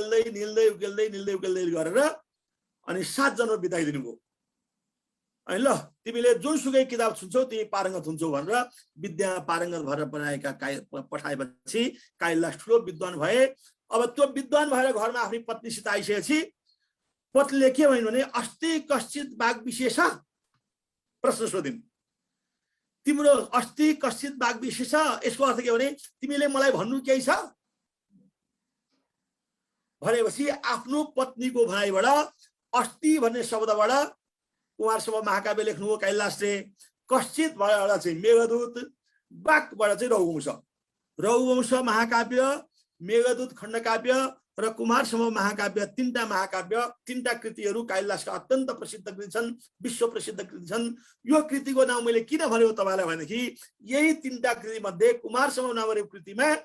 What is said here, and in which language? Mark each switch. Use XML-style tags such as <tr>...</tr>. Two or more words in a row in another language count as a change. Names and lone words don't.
<ne>उकेल्दै गरेर अनि 7 जन्म बिताइदिनु भयो अनि ल तिमीले जुनसुकै किताब छुन्छौ तिमी पारङ्गत हुन्छौ भनेर विद्या पारङ्गत भएर पठाएपछि कालिदास ठुलो विद्वान भए अब त्यो विद्वान भएर घरमा आफ्नै पत्नीसित आइसकेपछि पत्नीले के भनिन् भने</ne> <sa>अस्ति कश्चित वाग विशेष</sa> <ne>प्रश्न सोधिन् तिम्रो</ne> <sa>अस्ति कश्चित वाग विशेष</sa> <ne>यसको अर्थ के भने तिमीले मलाई भन्नु केही छ भनेपछि आफ्नो पत्नीको भनाइबाट अस्ति भन्ने शब्दबाट कुमारसभा महाकाव्य लेख्नुभयो कालिदासले कश्चितबाट चाहिँ मेघदूत वाकबाट चाहिँ रघुवंश महाकाव्य मेघदूत खण्डकाव्य र कुमारसभा महाकाव्य तीनटा महाकाव्य तीनटा कृतिहरू कालिदासका अत्यन्त प्रसिद्ध कृति छन् विश्व प्रसिद्ध कृति छन् यो कृतिको नाम मैले किन भनेको तपाईलाई भनेदेखि यही तीनटा कृति मध्ये कुमारसभा नामक कृतिमा</ne>